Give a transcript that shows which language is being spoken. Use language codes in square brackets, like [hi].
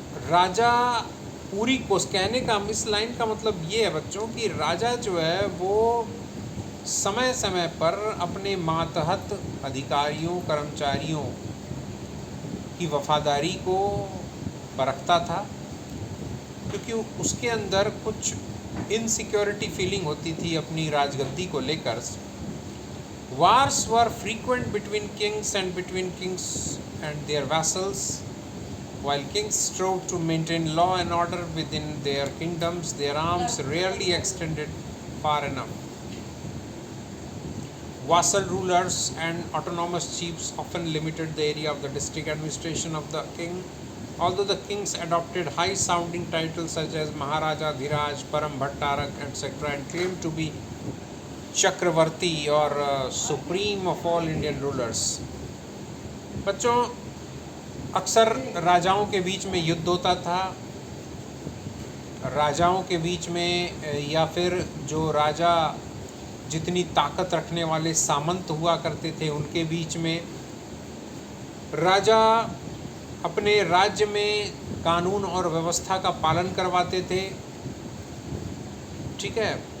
[hi] राजा पूरी कोस कहने का इस लाइन का मतलब ये है बच्चों कि राजा जो है वो समय समय पर अपने मातहत अधिकारियों कर्मचारियों की वफादारी को परखता था, क्योंकि उसके अंदर कुछ इनसिक्योरिटी फीलिंग होती थी अपनी राजगद्दी को लेकर। [en] Wars were frequent between kings and their vassals. While kings strove to maintain law and order within their kingdoms, their arms rarely extended far enough. Vassal rulers and autonomous chiefs often limited the area of the district administration of the king. Although the kings adopted high-sounding titles such as Maharaja, Dhiraj, Param Bhattarak, etc., and claimed to be Chakravarti or supreme of all Indian rulers. [hi] बच्चों, अक्सर राजाओं के बीच में युद्ध होता था। राजाओं के बीच में या फिर जो राजा जितनी ताकत रखने वाले सामंत हुआ करते थे उनके बीच में राजा अपने राज्य में कानून और व्यवस्था का पालन करवाते थे, ठीक है।